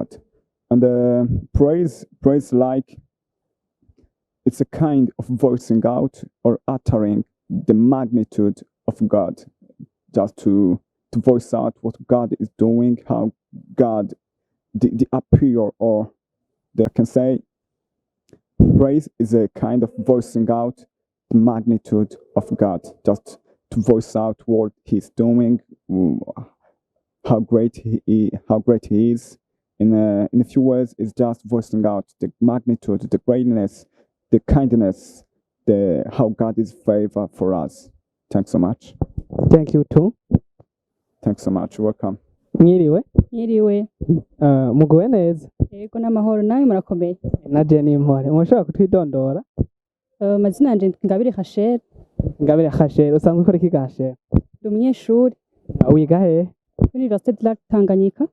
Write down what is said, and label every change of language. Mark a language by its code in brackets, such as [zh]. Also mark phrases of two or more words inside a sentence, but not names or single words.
[en] And praise like it's a kind of voicing out or uttering the magnitude of God, just to voice out what God is doing, how God the appeal, or they can say praise is a kind of voicing out the magnitude of God, just to voice out what He's doing, how great He is. In a few words, it's just voicing out the magnitude, the greatness, the kindness, how God is favor for us. Thanks so much. Thank you too. Thanks so much. Welcome. [rn] Mwiriwe. Mwiriwe. Muguwe neza. Yego n'amahoro nawe murakomeye. Na Jenny Mpore. Mushobora kutwidondora? Amazina yanje Ngabire Khashel. Ngabire Khashel, usanzwe ukora iki Khashel? Ndi umunyeshuri. Wiga he? Université de Lac Tanganyika.